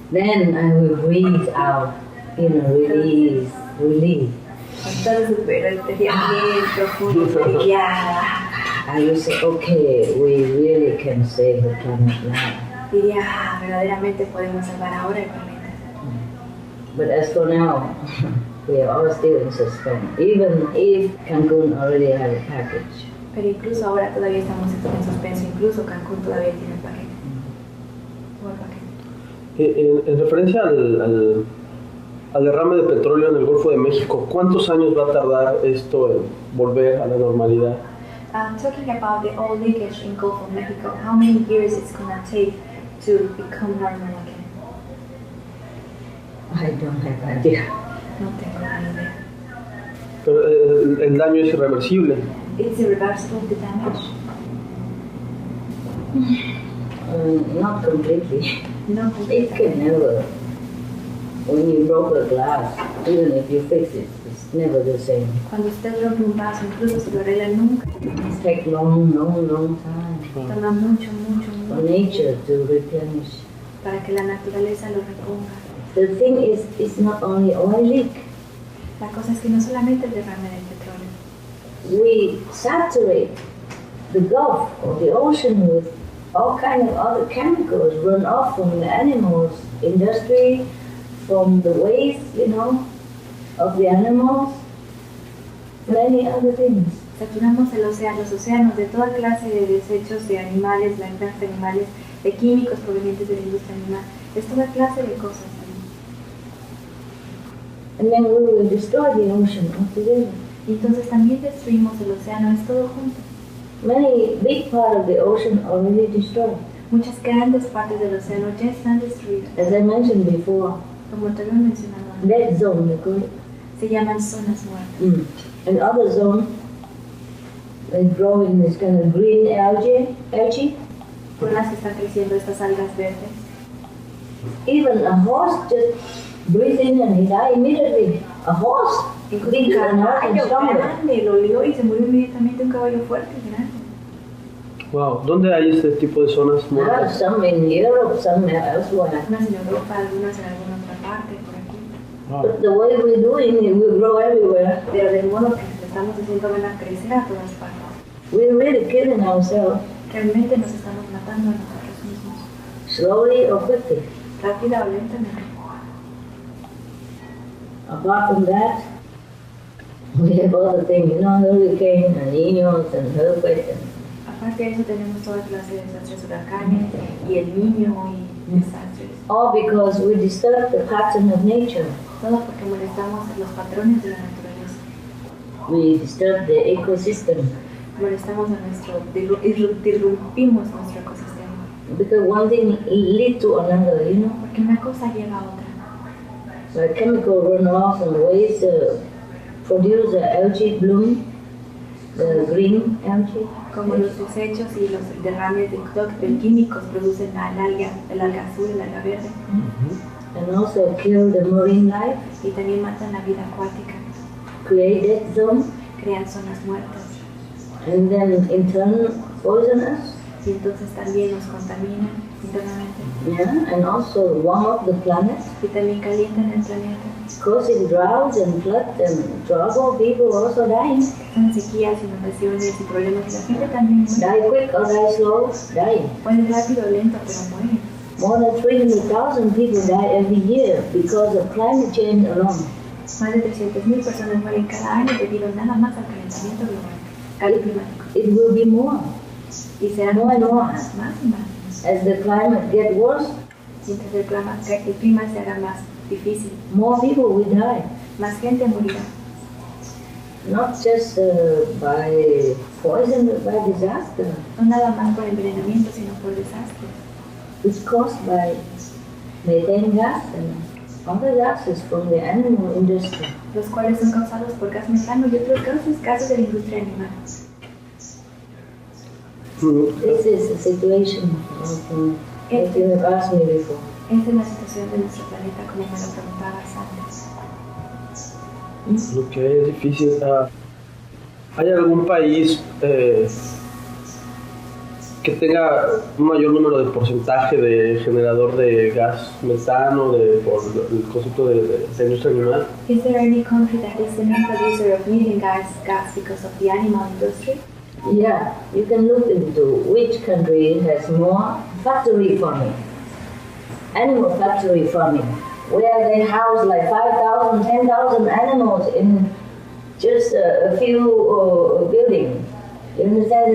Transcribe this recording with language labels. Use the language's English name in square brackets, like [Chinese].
[English] Then I will breathe out, release. [Spanish] Entonces sería bien profundo, ya. [English] I will say, okay, we really can save the planet now. [Spanish] Diría, verdaderamente podemos salvar ahora el planeta. [English] But as for now, we are all still in suspense, even if Cancun already has a package. [Spanish] Pero incluso ahora todavía estamos en suspenso, incluso Cancún todavía tiene el paquete. En referencia al derrame de petróleo en el Golfo de México, ¿cuántos años va a tardar esto en volver a la normalidad? [English] Talking about the oil leakage in Gulf of Mexico, how many years it's going to take to become normal again? I don't have idea. [Spanish] No tengo ni idea. Pero el daño es irreversible. [English] It's irreversible, the damage? Not completely. [Spanish] No, [English] It can never. When you broke a glass, even if you fix it, it's never the same. [Spanish] Cuando usted rompe un vaso, incluso si lo arregla nunca. [English] It takes long time [Spanish] Toma mucho [English] for nature to replenish. [Spanish] para que la naturaleza lo reponga. [English] The thing is, it's not only oil leak. [Spanish] La cosa es que no solamente el derrame del petróleo. [English] We saturate the Gulf or the ocean with all kind of other chemicals run off from the animals, industry, from the waste, of the animals, many other things. [Spanish] Saturamos los océanos de toda clase de desechos de animales, la granja de animales, de químicos provenientes de la industria animal, es toda clase de cosas. [English] And then we will destroy the ocean altogether. [Spanish] Y entonces también destruimos el océano, es todo junto. [English] Many big part of the ocean already destroyed. [Spanish] Muchas grandes partes del océano ya están destruidas. [English] As I mentioned before, [Spanish] Como te había mencionado antes, [English] dead zone, they call it. [Spanish] se llaman zonas muertas. [English] And other zone, they grow in this kind of green algae. [Spanish] Con las que están creciendo estas algas verdes. [English] Even a horse just breathes in and he dies immediately. A horse. [Spanish] Un caballo grande lo olió y se murió inmediatamente, un caballo fuerte y grande. Wow, ¿dónde hay este tipo de zonas muertas? [English] Some in Europe, some elsewhere. [Spanish] Algunas en Europa, algunas en alguna otra parte, por aquí. Wow. [English] But the way we're doing it, we grow everywhere. [Spanish] Pero del modo que lo estamos haciendo van a crecer a todas partes. [English] We're really killing ourselves, [Spanish] Realmente nos estamos matando a nosotros mismos. [English] slowly or quickly. [Spanish] Rápida o lentamente. [English] Apart from that, we have other things, hurricane and Niños and earthquakes. [Spanish] Aparte de eso tenemos toda clase de desastres, huracanes y el niño y desastres. [English] All because we disturb the pattern of nature. [Spanish] Todo porque molestamos los patrones de la naturaleza. [English] We disturb the ecosystem. [Spanish] Molestamos a disrumpimos nuestro ecosistema. [English] Because one thing leads to another, [Spanish] Porque una cosa lleva a otra. [English] Like chemical runoff and waste produce the algae bloom, the green algae. [Spanish] Como los desechos y los derrames de químicos producen el alga azul, el alga verde. [English] And also kill the marine life, [Spanish] Y también matan la vida acuática. [English] create dead zone, [Spanish] Crean zonas muertas. [English] and then in turn poison us. [Spanish] Y entonces también nos contaminan internamente. [English] Yeah, and also warm up the planet, [Spanish] Y también calientan el planeta. [English] causing droughts and floods and trouble. People also dying. [Spanish] Son sequías, inundaciones y problemas. Y la gente también muere. [English] Die quick or die slow, die. [Spanish] Puede rápido o lento, pero mueren. [English] More than 300,000 people die every year because of climate change alone. [Spanish] Más de 300.000 personas mueren cada año debido nada más al calentamiento global, cambio climático. [English] It will be more. [Spanish] Y serán [English] More and more. [Spanish] más y más. [English] As the climate gets worse, [Spanish] Mientras el clima se haga más difícil, [English] more people will die. [Spanish] más gente morirá. [English] Not just by poison, but by disaster. [Spanish] No nada más por envenenamiento, sino por desastres. [English] It's caused by methane gas and other gases from the animal industry. [Spanish] Los cuales son causados por gas metano y otros gases de la industria animal. [English] This is the situation that you have asked me before. [Spanish] Esta es la situación de nuestro planeta, como me lo preguntabas antes. Ok, es difícil. ¿Hay algún país que tenga un mayor número de porcentaje de generador de gas metano por el concepto de la industria animal? [English] Is there any country that is the main producer of methane gas because of the animal industry? Yeah, you can look into which country has more factory farming, animal factory farming, where they house like 5,000, 10,000 animals in just a few buildings. You understand?